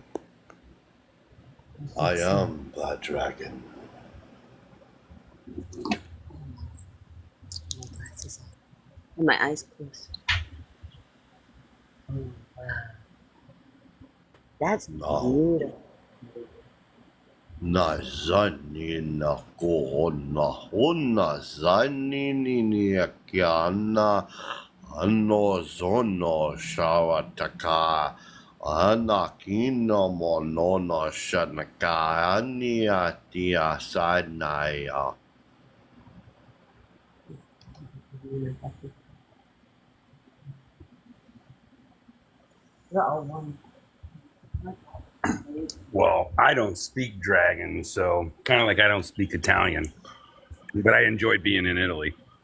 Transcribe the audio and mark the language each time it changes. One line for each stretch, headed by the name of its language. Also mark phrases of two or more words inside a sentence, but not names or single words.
English: I am that dragon. My eyes closed. Oh, wow. That's No. beautiful. Na zani na kohona. Ona zani ni kiana. Ano zono shawataka. Anakino monono shanaka. Ania tia sanaya. You're all one. Well, I don't speak dragon, so kind of like I don't speak Italian, but I enjoyed being in Italy.